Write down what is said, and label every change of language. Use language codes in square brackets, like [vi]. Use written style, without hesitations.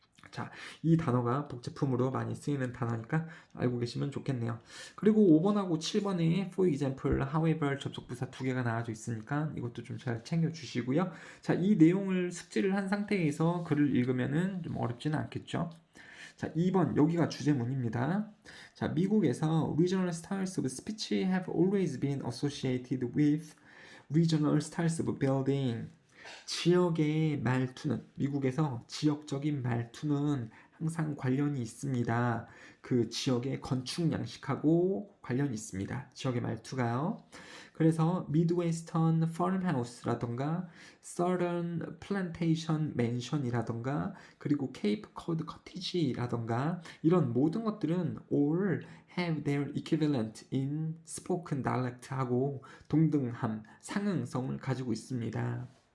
[ko] 자, 이 단어가 복제품으로 많이 쓰이는 단어니까 알고 계시면 좋겠네요. 그리고 5번하고 7번에 for example, however 접속부사 두 개가 나와져 있으니까 이것도 좀 잘 챙겨주시고요. 자, 이 내용을 숙지를 한 상태에서 글을 읽으면은 좀 어렵지는 않겠죠. 자, 2번 여기가 주제문입니다. 자, 미국에서 [en] regional styles of speech have always been associated with regional styles of building. [ko] 지역의 말투는, 미국에서 지역적인 말투는 항상 관련이 있습니다. 그 지역의 건축 양식하고 관련이 있습니다. 지역의 말투가요. 그래서 미드웨스턴 farmhouse라던가 Southern plantation mansion이라던가 그리고 케이프 코드 cottage라던가 이런 모든 것들은 [en] all have their equivalent in spoken dialect [ko] 하고 동등함, 상응성을 가지고 있습니다.